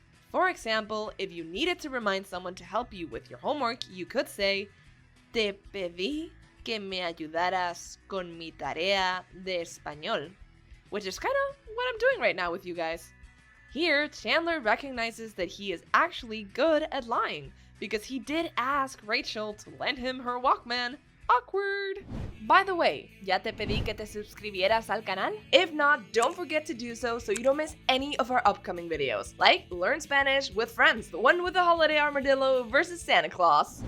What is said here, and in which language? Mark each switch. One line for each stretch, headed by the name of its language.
English: For example, if you needed to remind someone to help you with your homework, you could say,
Spanish: te pedí que me ayudaras con mi tarea de español,
English: which is kind of what I'm doing right now with you guys. Here, Chandler recognizes that he is actually good at lying, because he did ask Rachel to lend him her Walkman. Awkward! By the way,
Spanish: ¿ya te pedí que te suscribieras al canal?
English: If not, don't forget to do so you don't miss any of our upcoming videos, like Learn Spanish with Friends, the one with the holiday armadillo versus Santa Claus.